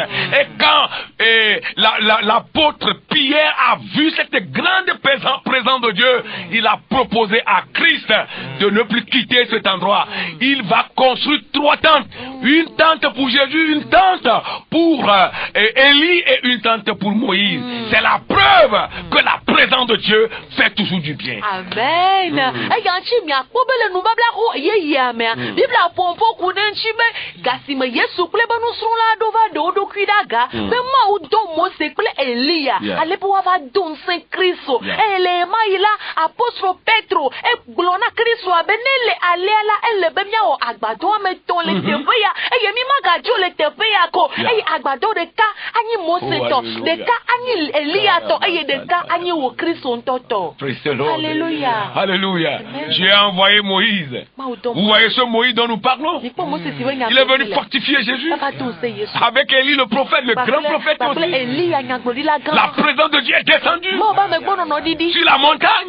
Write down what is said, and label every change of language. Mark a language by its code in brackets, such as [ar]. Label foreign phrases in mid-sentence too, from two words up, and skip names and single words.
[fr] Et quand l'apôtre Pierre a vu cette grande présence de Dieu, il a proposé à Christ de ne plus quitter cet endroit. Il va construire 3 tentes. Une tente pour Jésus, une tente pour Élie et une tente pour Moïse. C'est la preuve que la présence de Dieu fait toujours du bien. Amen. [ee] nenchibe gasime Yesu kple be nusrɔ̃la ɖo va ɖe wo ɖokui ɖe aga be Mawu do Mose kple Elia ale be woava do ŋusẽ Kristo eye le ema yi la apostolo Petro egblɔ na Kristo be ne le alea la ele be míawɔ agbadɔ ame etɔ̃ le teƒe ya eye mi magadzo le teƒe ya ko eye agbadɔ ɖeka anyi Mose tɔ ɖeka anyi Elia tɔ eye ɖeka anyi wo Kristo ŋutɔ tɔ. [fr] Alléluia. Alléluia. J'ai envoyé Moïse. Vous voyez ce Moïse dont nous parlons? Il est venu fortifier Jésus. Avec Élie le prophète, le grand prophète aussi. La présence de Dieu est descendue sur la montagne.